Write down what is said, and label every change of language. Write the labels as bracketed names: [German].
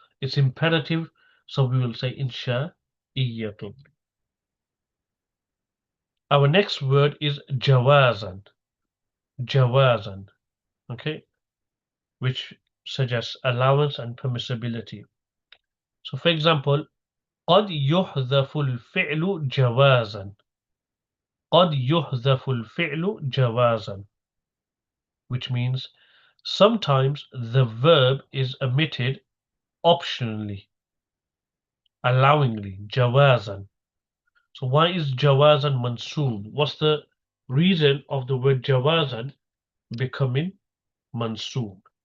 [English] It's imperative, so we will say insha'iyatun. Our next word is jawazan. Jawazan, okay, which suggests allowance and permissibility. So, for example, [Arabic] قد يحذف الفعل جوازا. قد يحذف الفعل جوازا, [English] which means sometimes the verb is omitted optionally, allowingly, jawazan. So why is jawazan mansoob? What's the reason of the word jawazan becoming mansoob?